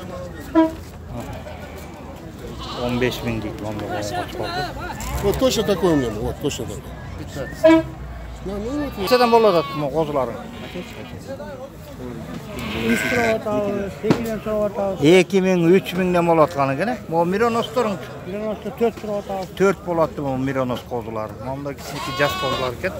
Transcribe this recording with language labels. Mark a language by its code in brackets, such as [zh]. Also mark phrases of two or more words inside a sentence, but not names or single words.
[uz] 15 ming deydi momda qo'chqorni. [ru] Вот точно такой у меня, вот точно такой. [uz] Qanchadan bo'ladi bu qo'zilaring? 2000, 3000'den bo'layotgan ekan. Bu Mironoslarning. Mironosda 4 turadi. 4 bo'ladi bu Miranos qo'zilari. Bunda kichik yosh qo'zilar ekan.